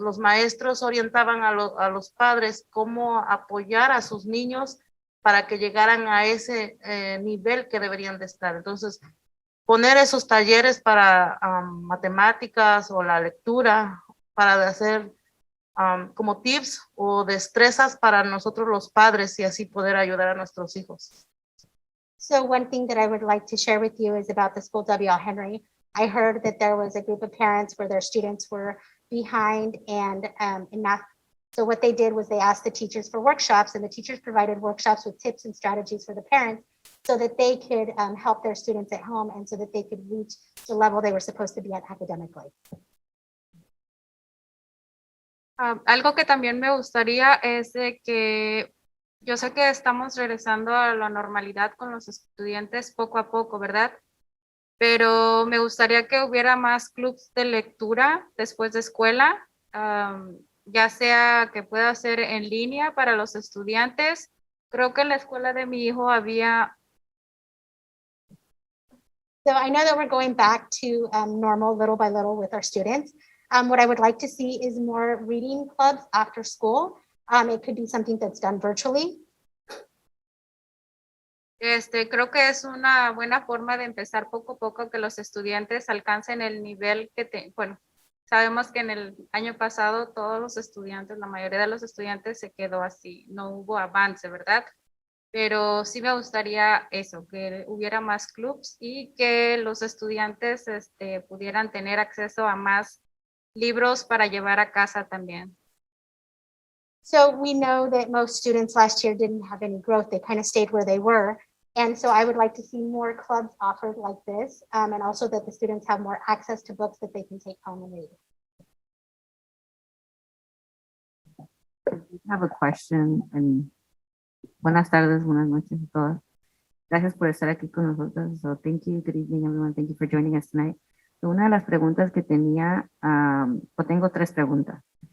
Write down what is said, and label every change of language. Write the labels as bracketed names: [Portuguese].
[Spanish] Los maestros orientaban a los padres cómo apoyar a sus niños para que llegaran a ese nivel que deberían de estar. Entonces, poner esos talleres para matemáticas o la lectura, para hacer como tips o destrezas para nosotros los padres y así poder ayudar a nuestros hijos. [English] So one thing that I would like to share with you is about the school W.L. Henry. I heard that there was a group of parents where their students were behind and in math. So what they did was they asked the teachers for workshops, and the teachers provided workshops with tips and strategies for the parents so that they could help their students at home and so that they could reach the level they were supposed to be at academically. [Spanish] Algo que también me gustaría es de que yo sé que estamos regresando a la normalidad con los estudiantes poco a poco, ¿verdad? Pero me gustaría que hubiera más clubs de lectura después de escuela, ya sea que pueda ser en línea para los estudiantes. Creo que en la escuela de mi hijo había... [English] So I know that we're going back to normal little by little with our students. What I would like to see is more reading clubs after school. It could be something that's done virtually. [Spanish] Creo que es una buena forma de empezar poco a poco que los estudiantes alcancen el nivel que bueno, sabemos que en el año pasado todos los estudiantes, la mayoría de los estudiantes se quedó así, no hubo avance, ¿verdad? Pero sí me gustaría eso, que hubiera más clubs y que los estudiantes pudieran tener acceso a más libros para llevar a casa también. [English] So we know that most students last year didn't have any growth. They kind of stayed where they were. And so I would like to see more clubs offered like this, and also that the students have more access to books that they can take home and read. I have a question, and [Spanish] buenas tardes, buenas noches a todos. Gracias por estar aquí con nosotros. [English] So thank you, good evening everyone, thank you for joining us tonight. [Spanish] So una de las preguntas que tenía, tengo tres preguntas.